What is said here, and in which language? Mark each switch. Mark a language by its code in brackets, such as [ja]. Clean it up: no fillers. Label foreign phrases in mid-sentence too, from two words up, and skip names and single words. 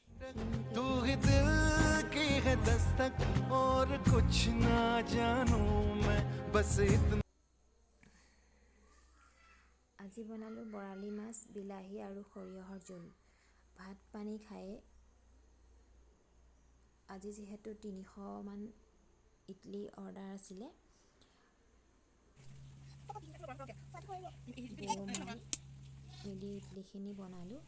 [hi] तू ही दिल की है दस्तक और कुछ ना जानूं मैं बस इतना [as] আজি বনালোঁ বৰালি মাছ বিলাহী আৰু সৰিয়হৰ জোল ভাত পানী খাই আজি যিহেতু 300 মান ইডলি অৰ্ডাৰ আছিলে বৌ মই মিলি ইডলিখিনি বনালোঁ